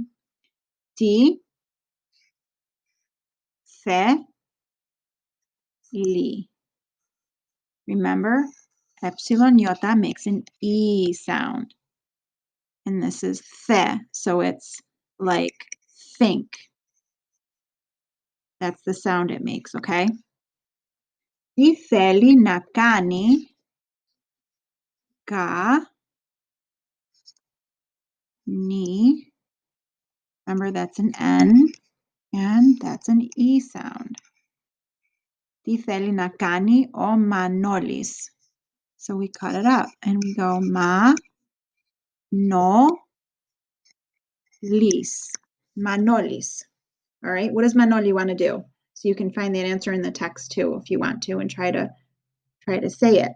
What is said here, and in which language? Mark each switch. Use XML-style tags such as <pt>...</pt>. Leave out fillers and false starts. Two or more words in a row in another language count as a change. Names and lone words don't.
<el>Tea, fe, li.</el> <en>Remember, epsilon iota makes an E sound. And this is the, so it's like think. That's the sound it makes, okay?</en> <el>Τι θέλει να κάνει ni.</el> <en>Remember, that's an N and that's an E sound.</en> <el>Τι θέλει να κάνει ο Manolis.</el> <en>So we cut it up and we go ma, no, lis. Manolis. All right, what does Manoli want to do? So you can find that answer in the text too if you want to and try to say it.</en>